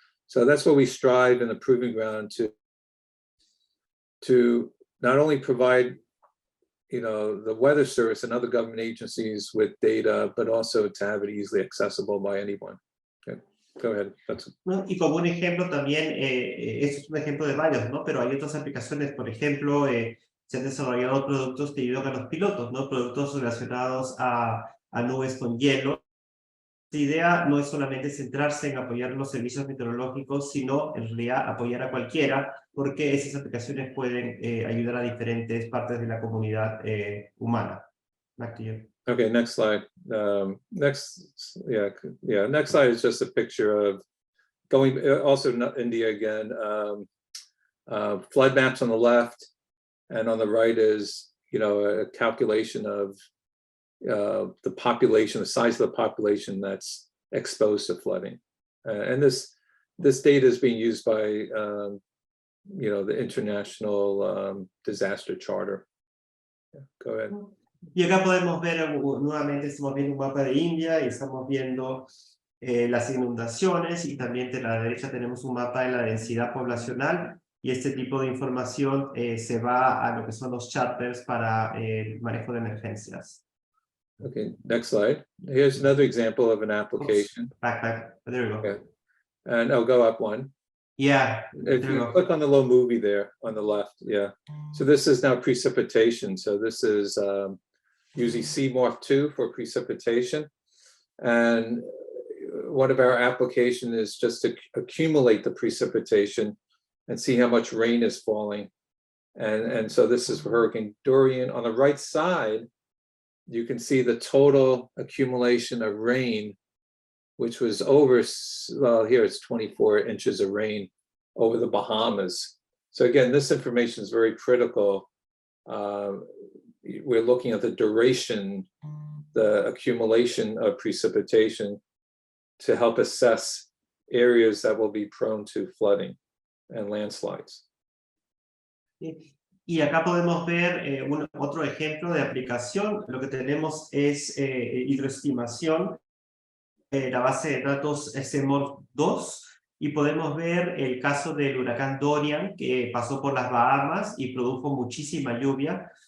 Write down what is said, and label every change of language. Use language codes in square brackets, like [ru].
[en] So that's what we strive in the proving ground to not only provide, the Weather Service and other government agencies with data, but also to have it easily accessible by anyone. Okay, go ahead. [es] ¿No? Y como un ejemplo también, esto es un ejemplo de varios, ¿no? Pero hay otras aplicaciones, por ejemplo, se han desarrollado productos que ayudan a los pilotos, ¿no? Productos relacionados a nubes con hielo. La idea no es solamente centrarse en apoyar los servicios meteorológicos, sino en realidad apoyar a cualquiera, porque esas aplicaciones pueden ayudar a diferentes partes de la comunidad humana. [en] Back to you. Okay, next slide. Next slide is just a picture of going, also India again, flood maps on the left, and on the right is, a calculation of the population, the size of the population that's exposed to flooding. And this data is being used by, the International Disaster Charter. Yeah, go ahead. Y acá podemos ver, nuevamente estamos viendo un mapa de India y estamos viendo las inundaciones, y también de la derecha tenemos un mapa de la densidad poblacional, y este tipo de información se va a lo que son los charters para el manejo de emergencias. Okay, next slide. Here's another example of an application. Back. There we go. Okay. And I'll go up one. Yeah, If there we you go. click on the little movie there on the left, yeah. So this is now precipitation. So this is using CMORPH2 for precipitation. And one of our applications is just to accumulate the precipitation and see how much rain is falling. And so this is for Hurricane Dorian. On the right side, you can see the total accumulation of rain, which was over, well, here it's 24 inches of rain over the Bahamas. So again, this information is very critical. We're looking at the duration, the accumulation of precipitation to help assess areas that will be prone to flooding and landslides. [es] Y acá podemos ver otro ejemplo de aplicación. Lo que tenemos es hidroestimación, la base de datos SMORPH2, y podemos ver el caso del huracán Dorian, que pasó por las Bahamas y produjo muchísima lluvia.